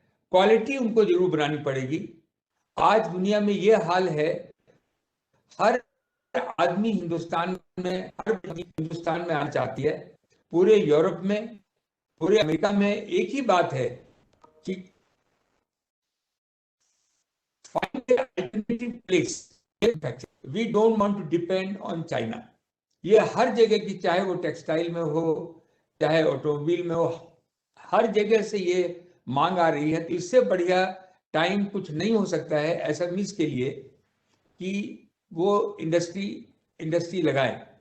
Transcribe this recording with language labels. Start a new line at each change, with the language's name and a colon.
Hindi: Quality उनको जरूर बनानी पड़ेगी। आज दुनिया में ये हाल है, हर आदमी हिंदुस्तान में आना चाहती है। पूरे यूरोप में, पूरे अमेरिका में एक ही बात है कि
English: find an alternative place. We don't want to depend on China.
Hindi: ये हर जगह की, चाहे वो टेक्सटाइल में हो, चाहे ऑटोमोबाइल में हो, हर जगह से ये मांग आ रही है। तो इससे बढ़िया टाइम कुछ नहीं हो सकता है एसएमईज के लिए कि वो इंडस्ट्री लगाएं।